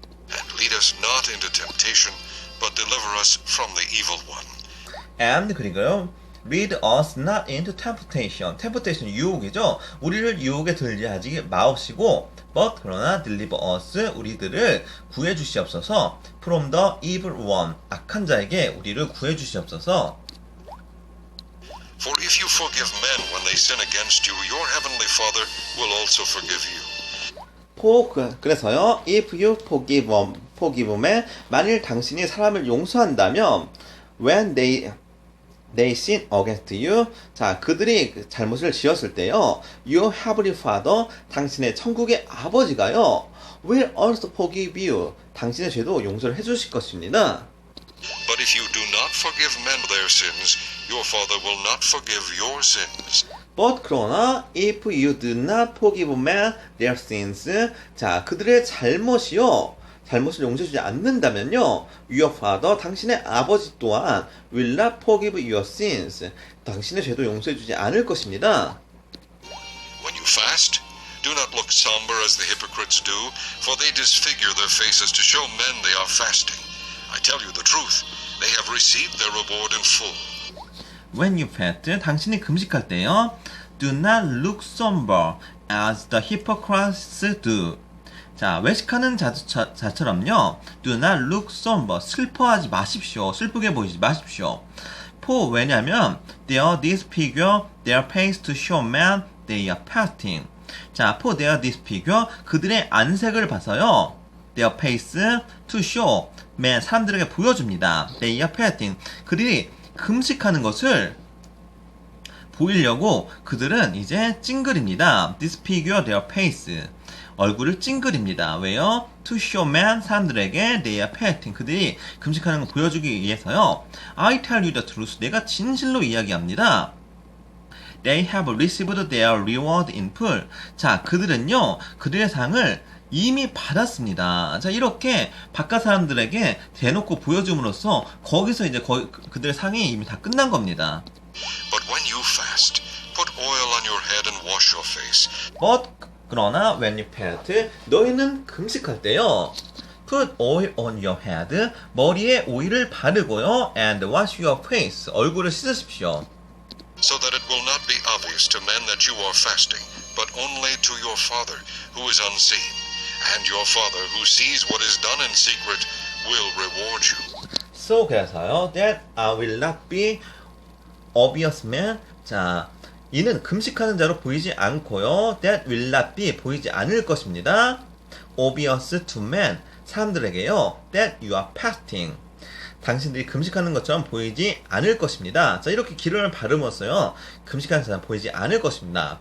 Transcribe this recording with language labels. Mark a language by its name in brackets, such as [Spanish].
[English] And lead us not into temptation, but deliver us from the evil one. And [Korean] 그리고요, [English] lead us not into temptation. temptation [Korean] 유혹이죠. 우리를 유혹에 들게 하지 마옵시고, [English] but [Korean] 그러나 [English] deliver us [Korean] 우리들을 구해 주시옵소서. [English] from the evil one [Korean] 악한 자에게 우리를 구해 주시옵소서. [English] For if you forgive men when they sin against you, your heavenly Father will also forgive you. [Korean] 그래서요, [English] if you forgive men, [Korean] 만일 당신이 사람을 용서한다면, [English] when they sin against you, [Korean] 자, 그들이 잘못을 지었을 때요, [English] your heavenly Father, [Korean] 당신의 천국의 아버지가요, [English] will also forgive you, [Korean] 당신의 죄도 용서를 해주실 것입니다. [English] But if you do not forgive men their sins, your Father will not forgive your sins. But [Korean] 그러나 [English] if you do not forgive men their sins, [Korean] 자, 그들의 잘못을 용서해주지 않는다면요, [English] your father, [Korean] 당신의 아버지 또한 [English] will not forgive your sins, [Korean] 당신의 죄도 용서해주지 않을 것입니다. [English] When you fast, do not look somber as the hypocrites do, for they disfigure their faces to show men they are fasting. I tell you the truth, they have received their reward in full. When you fast, [Korean] 당신이 금식할 때요, [English] do not look somber as the hypocrites do. [Korean] 자, 외식하는 자처럼요, [English] do not look somber, [Korean] 슬퍼하지 마십시오. 슬프게 보이지 마십시오. [English] for [Korean] 왜냐면 [English] they disfigure their face to show men they are fasting. [Korean] 자, [English] for their disfigure, [Korean] 그들의 안색을 봐서요, [English] their face to show, men, [Korean] 사람들에게 보여줍니다. [English] they are fasting. [Korean] 그들이 금식하는 것을 보이려고 그들은 이제 찡그립니다. [English] disfigure their face. [Korean] 얼굴을 찡그립니다. 왜요? [English] to show men, [Korean] 사람들에게 [English] they are fasting. [Korean] 그들이 금식하는 걸 보여주기 위해서요. [English] I tell you the truth. [Korean] 내가 진실로 이야기합니다. [English] They have received their reward in full. [Korean] 자, 그들은요, 그들의 상을 이미 받았습니다. 자, 이렇게 바깥 사람들에게 대놓고 보여줌으로써 거기서 이제 그들의 상이 이미 다 끝난 겁니다. [English] But when you fast, put oil on your head and wash your face. But [Korean] 그러나 [English] when you fast, [Korean] 너희는 금식할 때요, [English] put oil on your head, [Korean] 머리에 오일을 바르고요, [English] and wash your face, [Korean] 얼굴을 씻으십시오. [English] So that it will not be obvious to men that you are fasting, but only to your Father who is unseen. And your Father who sees what is done in secret will reward you. So [Korean] 그래서요. [English] That I will not be obvious man. [Korean] 자, 이는 금식하는 자로 보이지 않고요. [English] That will not be [Korean] 보이지 않을 것입니다. [English] Obvious to men [Korean] 사람들에게요. [English] That you are fasting. [Korean] 당신들이 금식하는 것처럼 보이지 않을 것입니다. 자, 이렇게 기름을 바르면서요. 금식하는 사람 보이지 않을 것입니다.